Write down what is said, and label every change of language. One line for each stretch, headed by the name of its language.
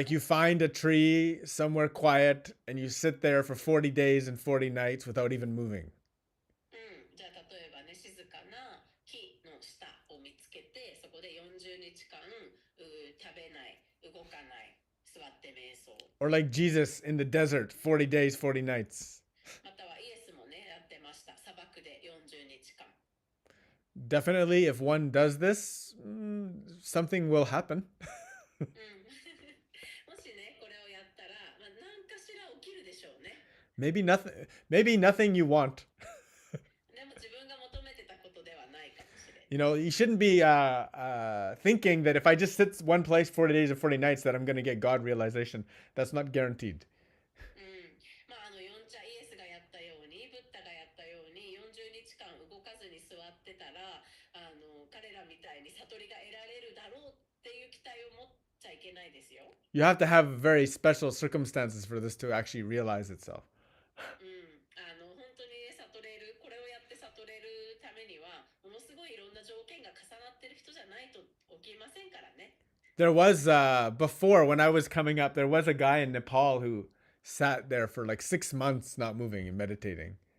English: Like you find a tree somewhere quiet and you sit there for 40 days and 40 nights without even moving.
Japanese: じゃあ例えばね、静かな木の下を見つけて、そこで40日間食べない、動かない、座って瞑想。
English: Or like Jesus in the desert, 40 days, 40 nights.
Japanese: またはイエスもね、やってました。砂漠で40日間。
English: Definitely, if one does this, something will happen.
Japanese: もしね、これをやったら、何かしら起きるでしょうね。
English: Maybe nothing you want.
Japanese: でも自分が求めてたことではないかもしれない。
English: You know, you shouldn't be thinking that if I just sit one place 40 days or 40 nights that I'm going to get God realization. That's not guaranteed.
Japanese: まあイエスがやったように、ブッダがやったように、40日間動かずに座ってたら、彼らみたいに悟りが得られるだろうっていう期待を持っちゃいけないですよ。
English: You have to have very special circumstances for this to actually realize itself.
Japanese: 本当にね、悟れる、これをやって悟れるためには、ものすごいいろんな条件が重なってる人じゃないと起きませんからね。
English: There was, before when I was coming up, there was a guy in Nepal who sat there for like 6 months not moving and meditating.